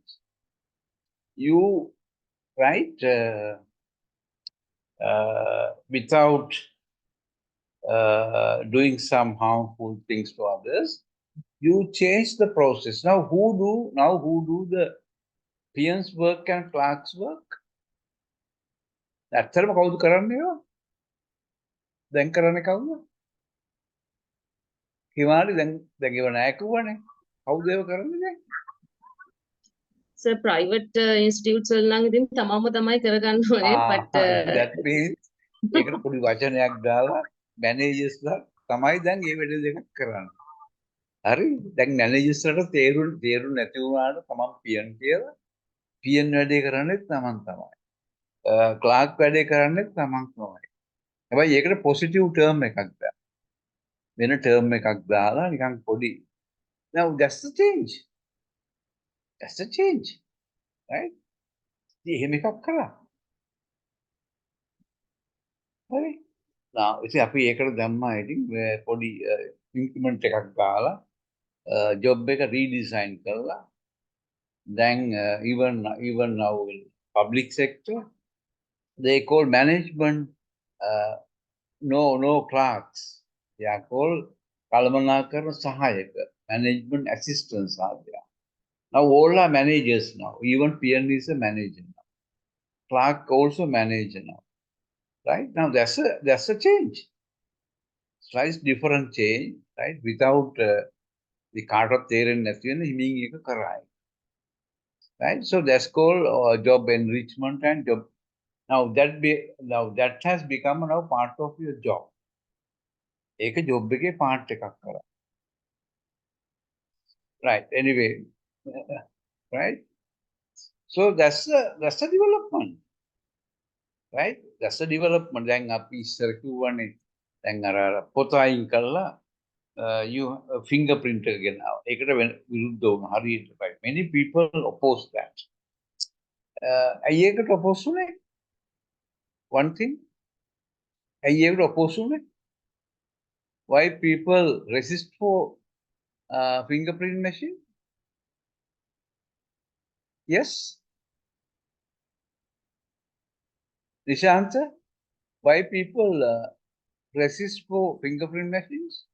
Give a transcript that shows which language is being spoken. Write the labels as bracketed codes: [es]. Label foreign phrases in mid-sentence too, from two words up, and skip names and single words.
[en] You, right, without doing some harmful things to others, you change the process. Now who do the peons work and clerks work? [si] ඇත්තටම කවුද කරන්නේ ඒවා? දැන් කරන්නේ කවුද? හිමාලි දැන් ඒව නෑ කිව්වනේ. කවුද ඒව කරන්නේ දැන්? So [en] private institutes [si] වල නම් ඉතින් තමම තමයි කරගන්න ඕනේ. [en] But that means [si] ඒකට පොඩි වචනයක් දාලා මැනේජර්ස්ලා තමයි දැන් මේ වැඩ දෙකක් කරන්නේ. හරි? දැන් මැනේජර්ස්ලාට තේරුම් නැති වුණාට තමන් පියන් කියලා පියන් වැඩේ කරන්නේ තමන් තමයි. ක්ලාක් වැඩේ කරන්නේ තමන් තමයි. හැබැයි ඒකට [en] positive term [si] එකක් දාන්න. වෙන ටර්ම් එකක් දාලා නිකන් පොඩි. [en] Now that's the change. That's the change. Right? [si] එහෙම එකක් කරා. හරි? Now ඉතින් අපි ඒකට දැම්මා ඉතින් පොඩි ඉන්ක්‍රිමන්ට් එකක් දාලා ජොබ් එක රීඩිසයින් කරලා [en] then even now in public sector they call management no clerks, they are called [si] කළමනාකරණ සහායක, [en] management assistants are there. Now all are managers now, even PN is a manager now, clerk also manager now, right? Now that's a change, slight different change, right? Without the [si] කාටවත් තේරෙන්නේ නැති වෙන හිමින් එක කරායි. [en] Right? So that's called job enrichment and job. Now that has become now part of your job. [si] ඒක job එකේ part එකක් කරා. [en] Right. Anyway, right? So that's a development. Right? That's a development. [si] දැන් අපි ඉස්සර කිව්වනේ දැන් අර පොත අයින් කරලා you fingerprint එක ගෙනාවා. ඒකට විරුද්ධ වුණා. හරියට right. [en] Many people oppose that. [si] ඇයි ඒකට oppose වුනේ? [en] One thing. ඇයි ඒකට oppose වුනේ? Why people resist for fingerprint machine? Yes. Nishanta, why people resist for fingerprint machines?